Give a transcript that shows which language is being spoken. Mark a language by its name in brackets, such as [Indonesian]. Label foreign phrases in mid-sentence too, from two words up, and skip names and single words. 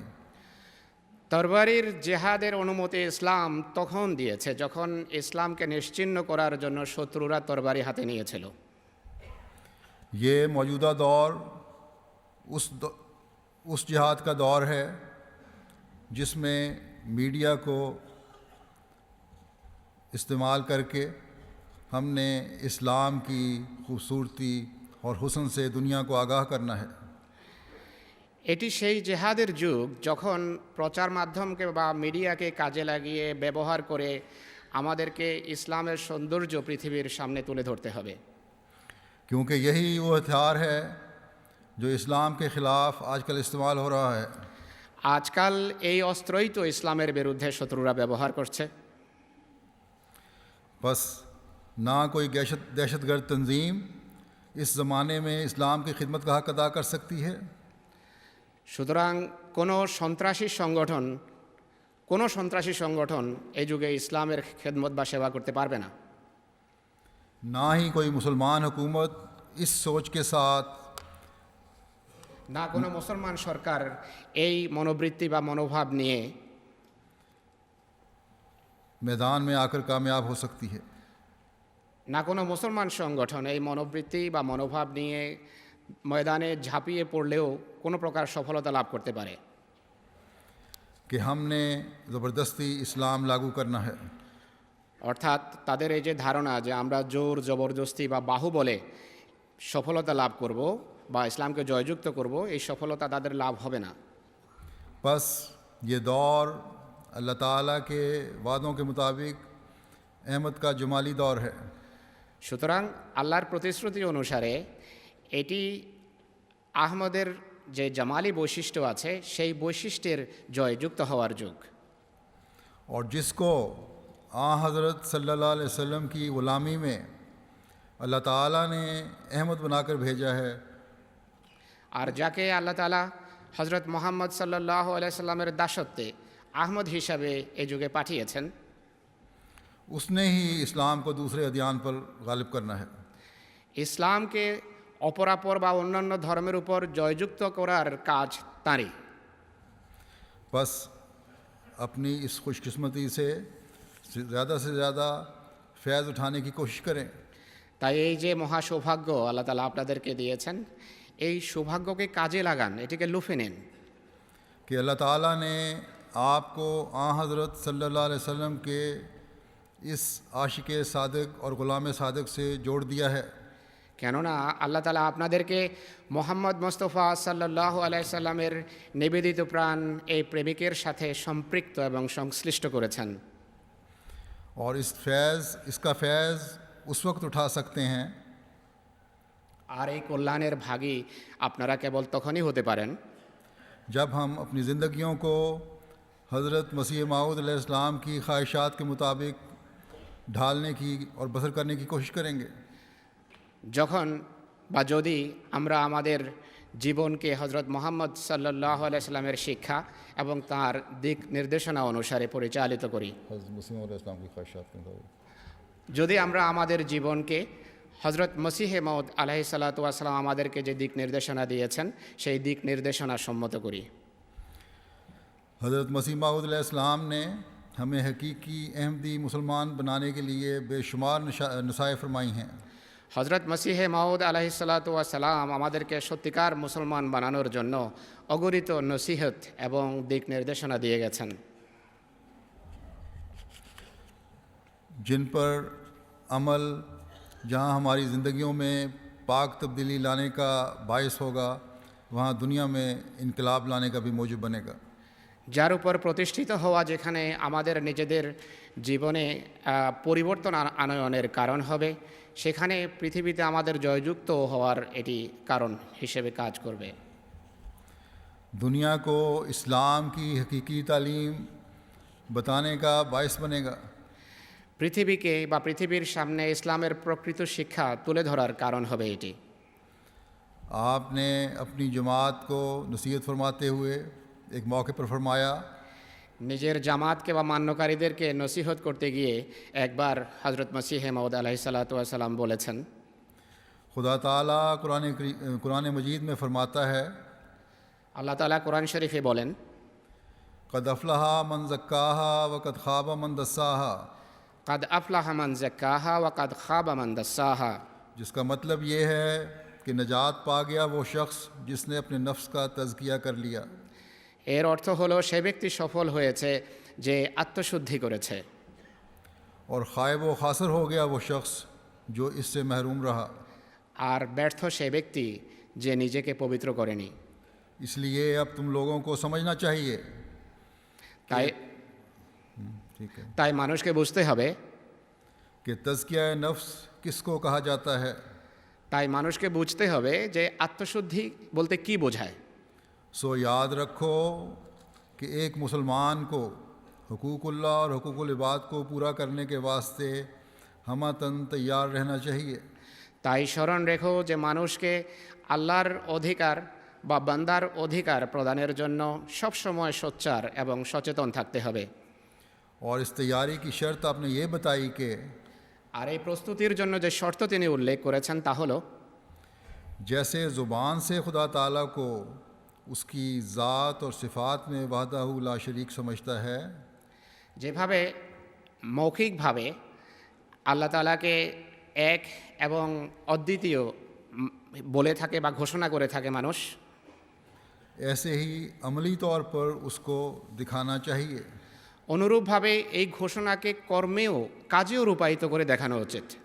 [Bangla] তরবারির জেহাদের অনুমতি ইসলাম তখন দিয়েছে যখন ইসলামকে নিশ্চিহ্ন করার জন্য শত্রুরা তরবারি হাতে নিয়েছিল. [Urdu] یہ موجودہ دور اس جہاد کا دور ہے جس میں میڈیا کو استعمال کر کے ہم نے اسلام کی خوبصورتی اور حسن سے دنیا کو آگاہ کرنا ہے. [Bangla] এটি সেই জেহাদের যুগ যখন প্রচার মাধ্যমকে বা মিডিয়াকে কাজে লাগিয়ে ব্যবহার করে আমাদেরকে ইসলামের সৌন্দর্য পৃথিবীর সামনে তুলে ধরতে হবে. [Urdu] کیونکہ یہی وہ ہتھیار ہے جو اسلام کے خلاف آج کل استعمال ہو رہا ہے. [Bangla] আজকাল এই অস্ত্রই তো ইসলামের বিরুদ্ধে শত্রুরা ব্যবহার করছে. [Urdu] بس نہ کوئی دہشت گرد تنظیم اس زمانے میں اسلام کی خدمت کا حق ادا کر سکتی ہے. [Bangla] সুতরাং কোনো সন্ত্রাসী সংগঠন এই যুগে ইসলামের খেদমত বা সেবা করতে পারবে না. [Urdu] نہ ہی کوئی مسلمان حکومت اس سوچ کے ساتھ [Bangla] না কোনো মুসলমান সরকার এই মনোবৃত্তি বা মনোভাব নিয়ে [Urdu] میدان میں آ کر کامیاب ہو سکتی ہے. [Bangla] না কোনো মুসলমান সংগঠন এই মনোবৃত্তি বা মনোভাব নিয়ে ময়দানে ঝাঁপিয়ে পড়লেও কোনো প্রকার সফলতা লাভ করতে পারে. [Urdu] کہ ہم نے زبردستی اسلام لاگو کرنا ہے. [Bangla] অর্থাৎ তাদের এই যে ধারণা যে আমরা জোর জবরদস্তি বা বাহুবলে সফলতা লাভ করব বা ইসলামকে জয়যুক্ত করব, এই সফলতা তাদের লাভ হবে না. [Urdu] بس یہ دور اللہ تعالیٰ کے وعدوں کے مطابق احمد کا جمالی دور ہے. [Bangla] সুতরাং আল্লাহর প্রতিশ্রুতি অনুসারে এটি আহমদের যে জামালি বৈশিষ্ট্য আছে সেই বৈশিষ্ট্যের জয়যুক্ত হওয়ার যুগ. [Urdu] اور جس کو حضرت [Arabic] صلی اللہ علیہ وسلم [Urdu] کی غلامی میں اللہ تعالیٰ نے احمد بنا کر بھیجا ہے, [Bangla] আর যাকে আল্লাহ তাআলা হজরত মোহাম্মদ [Arabic] صلى الله عليه سلم [Bangla] দাসত্বে আহমদ হিসাবে এই যুগে পাঠিয়েছেন, [Urdu] اس نے ہی اسلام کو دوسرے ادیان پر غالب کرنا ہے. [Bangla] ইসলামকে অপরাপর বা অন্যান্য ধর্মের উপর জয়যুক্ত করার কাজ তাঁরই. [Urdu] بس اپنی اس خوش قسمتی سے زیادہ فیض اٹھانے کی کوشش کریں. [Bangla] তাই এই যে মহা সৌভাগ্য আল্লাহ তাআলা আপনাদেরকে দিয়েছেন, এই সৌভাগ্যকে কাজে লাগান, এটিকে লুফে নেন. [Urdu] کہ اللہ تعالیٰ نے آپ کو آن حضرت [Arabic] صلی اللہ علیہ وسلم [Urdu] کے اس عاشق صادق اور غلام صادق سے جوڑ دیا ہے، [Bangla] কেননা আল্লাহ তাআলা আপনাদেরকে মোহাম্মদ মোস্তফা [Arabic] صلى الله عليه سلم [Bangla] নিবেদিত প্রাণ এই প্রেমিকের সাথে সম্পৃক্ত এবং সংশ্লিষ্ট করেছেন। [Urdu] اور اس کا فیض اس وقت اٹھا سکتے ہیں [Bangla] আর এই কল্যাণের ভাগী আপনারা কেবল তখনই হতে পারেন [Urdu] جب ہم اپنی زندگیوں کو حضرت مسیح موعود [Arabic] علیہ السلام [Urdu] کی خواہشات کے مطابق ڈھالنے کی اور بسر کرنے کی کوشش کریں گے، [Bangla] যখন বা যদি আমরা আমাদের জীবনকে হজরত মোহাম্মদ [Arabic] صلى الله عليه سلم [Bangla] শিক্ষা এবং তার দিক নির্দেশনা অনুসারে পরিচালিত করি, [Urdu] حضرت مسیح موعود [Arabic] علیہ السلام [Urdu] کی خواہشات کے مطابق [Bangla] যদি আমরা আমাদের জীবনকে হজরত মসিহে মাউদ [Arabic] عليه الصلاة والسلام [Bangla] আমাদেরকে যে দিক নির্দেশনা দিয়েছেন সেই দিক নির্দেশনা সম্মত করি। [Urdu] حضرت مسیح موعود [Arabic] علیہ السلام [Urdu] نے ہمیں حقیقی احمدی مسلمان بنانے کے لیے بے شمار نصائح فرمائی ہیں۔ [Bangla] হজরত মসিহে মাউদ [Arabic] عليه الصلاة والسلام [Bangla] আমাদেরকে সত্যিকার মুসলমান বানানোর জন্য অগণিত নসিহত এবং দিক নির্দেশনা দিয়ে গেছেন, [Urdu] جن پر عمل جہاں ہماری زندگیوں میں پاک تبدیلی لانے کا باعث ہوگا، وہاں دنیا میں انقلاب لانے کا بھی موجب بنے گا۔ [Bangla] যার উপর প্রতিষ্ঠিত হওয়া যেখানে আমাদের নিজেদের জীবনে পরিবর্তন আনয়নের কারণ হবে, সেখানে পৃথিবীতে আমাদের জয়যুক্ত হওয়ার এটি কারণ হিসেবে কাজ করবে। [Urdu] دنیا کو اسلام کی حقیقی تعلیم بتانے کا باعث بنے گا، [Bangla] পৃথিবীকে বা পৃথিবীর সামনে ইসলামের প্রকৃত শিক্ষা তুলে ধরার কারণ হবে এটি। [Urdu] آپ نے اپنی جماعت کو نصیحت فرماتے ہوئے ایک موقع پر فرمایا [Bangla] নিজের জামাতকে বা মান্যকারীদেরকে নসিহত করতে গিয়ে একবার হজরত মসিহে মাউদ [Arabic] عليه الصلاة والسلام [Bangla] বলেছেন, [Urdu] خدا تعالیٰ قرآن مجید میں فرماتا ہے [Bangla] আল্লাহ তাআলা কোরআন শরীফে বলেন, [Arabic] قد افلح من زکاہا وقد خواب من دساہا، قد افلح من زکاہا وقد خاب من دساہا، [Urdu] جس کا مطلب یہ ہے کہ نجات پا گیا وہ شخص جس نے اپنے نفس کا تزکیہ کر لیا، [Bangla] এর অর্থ হলো সে ব্যক্তি সফল হয়েছে যে আত্মশুদ্ধি করেছে, [Urdu] اور خائب و خاسر ہو گیا وہ شخص جو اس سے محروم رہا۔ [Bangla] আর ব্যর্থ সে ব্যক্তি যে নিজেকে পবিত্র করেনি। [Urdu] اس لیے اب تم لوگوں کو سمجھنا چاہیے [Bangla] তাই [Urdu] ٹھیک ہے [Bangla] তাই মানুষকে বুঝতে হবে, [Urdu] کہ تزکیہ نفس کس کو کہا جاتا ہے، [Bangla] তাই মানুষকে বুঝতে হবে যে আত্মশুদ্ধি বলতে কি বোঝায়। [Urdu] سو یاد رکھو کہ ایک مسلمان کو حقوق اللہ اور حقوق العباد کو پورا کرنے کے واسطے ہمتاً تیار رہنا چاہیے۔ [Bangla] তাই স্মরণ রেখো যে মানুষকে আল্লাহর অধিকার বা বান্দার অধিকার প্রদানের জন্য সবসময় সোচ্চার এবং সচেতন থাকতে হবে। [Urdu] اور اس تیاری کی شرط آپ نے یہ بتائی کہ [Bangla] আর এই প্রস্তুতির জন্য যে শর্ত তিনি উল্লেখ করেছেন তা হলো, [Urdu] جیسے زبان سے خدا تعالیٰ کو اس کی ذات اور صفات میں [Arabic] وحدہ لا شریک [Urdu] سمجھتا ہے، [Bangla] যেভাবে মৌখিকভাবে আল্লাহ তাআলাকে এক এবং অদ্বিতীয় বলে থাকে বা ঘোষণা করে থাকে মানুষ, [Urdu] ایسے ہی عملی طور پر اس کو دکھانا چاہیے۔ [Bangla] অনুরূপভাবে এই ঘোষণাকে কর্মেও কাজেও রূপায়িত করে দেখানো উচিত।